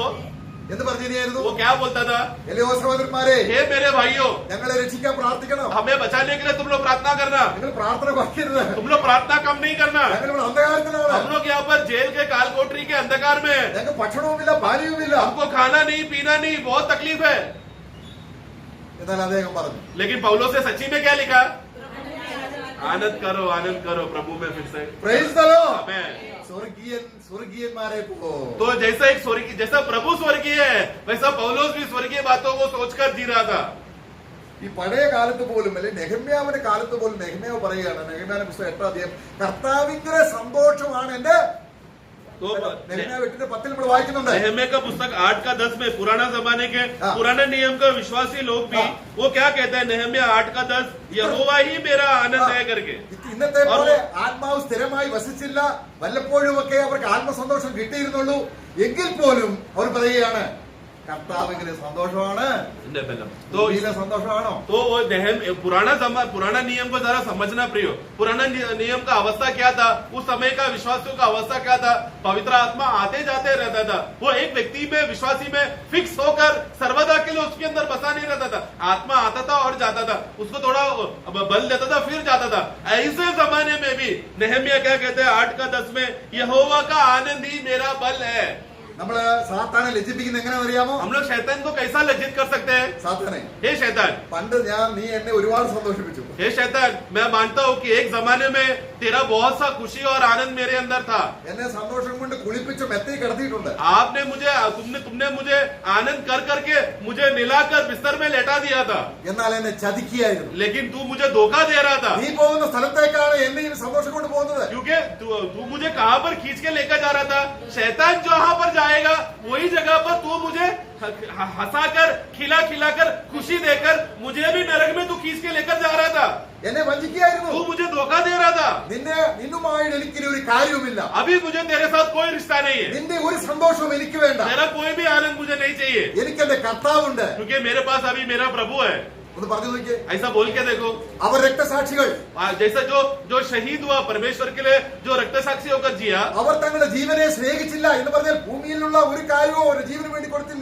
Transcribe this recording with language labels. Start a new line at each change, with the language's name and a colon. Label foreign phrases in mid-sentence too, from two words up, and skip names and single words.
Malayalam: എന്ത് പറഞ്ഞിരുന്നു?
Hindi: वो क्या बोलता था?
Malayalam: എലിയോ സഹോദരന്മാരെ,
Hindi: हे मेरे भाइयों,
Malayalam: ഞങ്ങളെ രക്ഷിക്കാൻ പ്രാർത്ഥിക്കണം.
Hindi: हमें बचाने के लिए तुम लोग प्रार्थना करना.
Malayalam: നിങ്ങൾ പ്രാർത്ഥന കുറയ്ക്കരുത്.
Hindi: तुम लोग प्रार्थना कम नहीं करना.
Malayalam: ഞങ്ങൾ അന്ധകാരത്തിലാണ്.
Hindi: हम लोग यहाँ पर जेल के कालकोठरी के अंधकार में हैं.
Malayalam: ഞങ്ങൾക്ക് ഭക്ഷണവുമില്ല പാനീയവുമില്ല.
Hindi: हमको खाना नहीं, पीना नहीं, बहुत तकलीफ है.
Malayalam: എന്നാൽ അദ്ദേഹം പറഞ്ഞു,
Hindi: लेकिन पौलुस ने सच्ची में क्या लिखा? आनंद करो प्रभु में फिर से.
English: Praise the Lord.
Hindi: आमेन.
Malayalam: സ്വർഗീയന്മാരെ പോ.
Hindi: तो जैसा एक स्वर्गीय, जैसा प्रभु स्वर्गीय है, वैसा पौलुस भी स्वर्गीय बातों को सोचकर जी रहा था.
Malayalam: ഈ പഴയ കാലത്ത് പോലും അല്ലെ നെഹമ്യാവിന്റെ കാലത്ത് പോലും നെഹമ്യാവ് പറയുകയാണ്, നെഹമ്യാവിന്റെ പുസ്തകം 8-ാം അധ്യായം, കർത്താവിന്റെ സന്തോഷമാണ് എന്റെ.
Hindi: तो
Malayalam: നെഹമ്യാവ് 8:10 നമ്മൾ വായിക്കുന്നുണ്ട്.
Hindi: नहम्याह का पुस्तक 8-10 में पुराना जमाने के हाँ। पुराने नियम का विश्वासी लोग भी हाँ। वो क्या कहते हैं? नहम्याह 8-10, यहोवा ही मेरा आनंद है करके.
Malayalam: ഇന്നത്തെ പോലെ ആത്മാവ് സ്ഥിരമായി വസിച്ചില്ല, വല്ലപ്പോഴുമൊക്കെ അവർക്ക് ആത്മസന്തോഷം കിട്ടിയിരുന്നുള്ളൂ. എങ്കിൽ പോലും അവർ പറയുകയാണ്, കർത്താവിന്റെ സന്തോഷമാണ്.
Hindi: तो
Malayalam: ഇതിലെ സന്തോഷമാണോ?
Hindi: तो वो पुराना नियम को जरा समझना प्रियो. पुराना नियम का अवस्था क्या था? उस समय का विश्वासियों का अवस्था क्या था? पवित्र आत्मा आते जाते रहता था. वो एक व्यक्ति में, विश्वासी में फिक्स होकर सर्वदा के लिए उसके अंदर बसा नहीं रहता था. आत्मा आता था और जाता था, उसको थोड़ा बल देता था, फिर जाता था. ऐसे जमाने में भी नहम्याह क्या कहते हैं 8-10 में, यहोवा का आनंद ही मेरा बल है.
Malayalam: നമ്മള് സാത്താനെ ലജ്ജിപ്പിക്കുന്ന എങ്ങനെയാണെന്ന് അറിയാമോ?
Hindi: हम लोग शैतान को कैसा लज्जित कर सकते हैं?
Malayalam: സാത്താനെ,
Hindi: हे शैतान,
Malayalam: പണ്ട് നീ എന്നെ ഒരുപാട് സന്തോഷിപ്പിച്ചു.
Hindi: हे शैतान, मैं मानता हूँ कि एक जमाने में तेरा बहुत सा खुशी और आनंद मेरे अंदर था.
Malayalam: എന്നെ സന്തോഷം കൊണ്ട് കുളിപ്പിച്ച് മെത്തയിൽ കിടത്തിയിട്ടുണ്ട്.
Hindi: आपने मुझे, तुमने मुझे आनंद कर करके मुझे मिलाकर बिस्तर में लेटा दिया था,
Malayalam: എന്നാൽ എന്നെ ചതിക്കുകയായിരുന്നു.
Hindi: लेकिन तू मुझे धोखा दे रहा था.
Malayalam: നീ പോകുന്ന സ്ഥലത്തേക്കാണ് എന്നെയും സന്തോഷം കൊണ്ട് പോകുന്നത്.
Hindi: क्योंकि तू मुझे कहाँ पर खींच के लेकर जा रहा था? शैतान जहाँ पर जाएगा वही जगह पर तू मुझे हंसाकर, खिलाकर, खुशी देकर मुझे भी नरक में तू खींच के लेकर जा रहा था.
Malayalam: എന്നെ വഞ്ചിക്കുകയായിരുന്നു.
Hindi: तू मुझे धोखा दे रहा था.
Malayalam: നിന്നുമായിട്ട് എനിക്ക് ഒരു കാര്യവുമില്ല.
Hindi: अभी मुझे तेरे साथ कोई रिश्ता नहीं है.
Malayalam: നിന്റെ ഒരു സന്തോഷവും എനിക്ക് വേണ്ട.
Hindi: मेरा कोई भी आनंद मुझे नहीं चाहिए,
Malayalam: എനിക്ക് എന്റെ കർത്താവുണ്ട്.
Hindi: क्योंकि मेरे पास अभी मेरा प्रभु है.
Malayalam: ഒന്ന് പറഞ്ഞു നോക്കിയേ.
Hindi: ऐसा बोल के देखो.
Malayalam: അവർ രക്തസാക്ഷികൾ.
Hindi: जैसा जो शहीद हुआ परमेश्वर के लिए, जो रक्त साक्षी होकर जिया,
Malayalam: അവർ തങ്ങളുടെ ജീവനെ സ്നേഹിച്ചില്ല എന്ന് പറഞ്ഞാൽ ഭൂമിയിലുള്ള ഒരു കാര്യവും ഒരു ജീവന് വേണ്ടി കൊടുത്തില്ല.